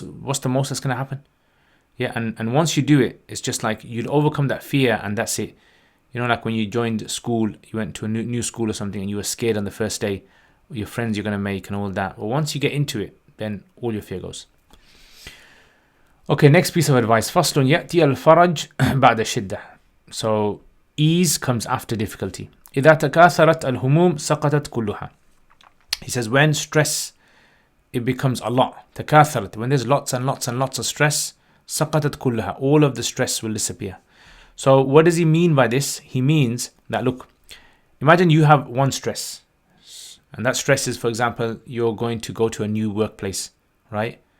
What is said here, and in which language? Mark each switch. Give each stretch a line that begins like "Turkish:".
English: What's the most that's going to happen? And once you do it, it's just like you'll overcome that fear, and that's it. Like when you joined school, you went to a new school or something, and you were scared on the first day, your friends you're going to make and all that. Well, once you get into it, then all your fear goes. Okay, next piece of advice.
Arabic: فصل يأتي الفرج بعد الشدة.
English: So ease comes after difficulty.
Arabic: إذا تكاثرت الهموم سقطت كلها.
English: He says when stress, it becomes a lot. تكاثرت, when there's lots and lots and lots of stress,
Arabic: سقطت كلها,
English: all of the stress will disappear. So what does he mean by this? He means that, look, imagine you have one stress, and that stress is, for example, you're going to go to a new workplace, right?